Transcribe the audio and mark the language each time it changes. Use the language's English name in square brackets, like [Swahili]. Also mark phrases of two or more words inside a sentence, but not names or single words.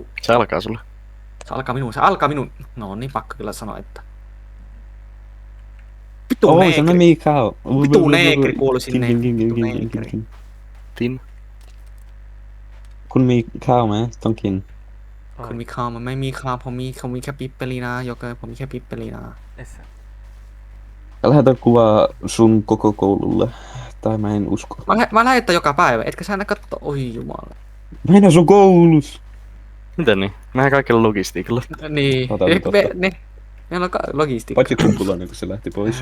[Finnish] Se alkaa sulle. Se alkaa minun. No niin pakko kyllä sanoa, että. Vittu Oh, se neekeri. [Thai] ไม่มีข้าว [Finnish] Vittu neekeri kuului sinne. [Thai] กิน Tin. คุณมีข้าวไหมต้องกิน คุณมีข้าวมันไม่มีข้าวเขามีแค่ปิ๊บเปรีนะยกเลยผมมีแค่ปิ๊บเปรีนะ ไอ้สัส [Finnish] Lähetä kuvaa sun koko koululle. Tai mä en usko. Mä lähetän joka päivä, etkä sä aina katso? Oi jumala. Mä en asu koulussa. Miten niin? Mehän kaikilla logistiikalla. Niin. Ota. Meillä on logistiikka. Paitsi kumpulainen, kun se lähti pois.